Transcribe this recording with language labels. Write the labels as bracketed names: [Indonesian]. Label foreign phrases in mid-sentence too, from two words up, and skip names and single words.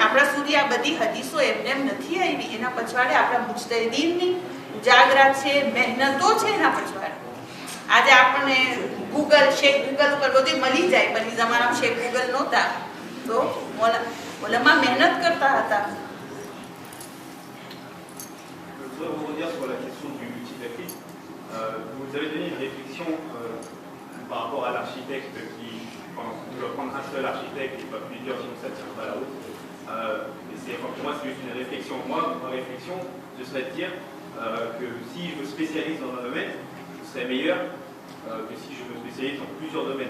[Gujarati] આપણા સુધી આ બધી હદીસો એમને એમ નથી આવી. એના પછવાડે આપણા મુજતહિદીનની ઉજાગરા છે મહેનતો છે એના પછવાડે. આજે આપણને શેખ ગૂગલ ઉપર બધું મળી જાય પણ એ જમાનામાં શેખ ગૂગલ નહોતા તો ઓલામાં મહેનત કરતા હતા. [French] Je voudrais rebondir sur la question du multilafisme. Vous avez donné une réflexion par rapport à l'architecte qui doit prendre un seul architecte et pas plusieurs, sinon ça ne tient pas la route. Pour moi, c'est juste une réflexion. Moi, ma réflexion, ce serait de dire que si je me spécialise dans un domaine, ce serait meilleur que si je me spécialise dans plusieurs domaines.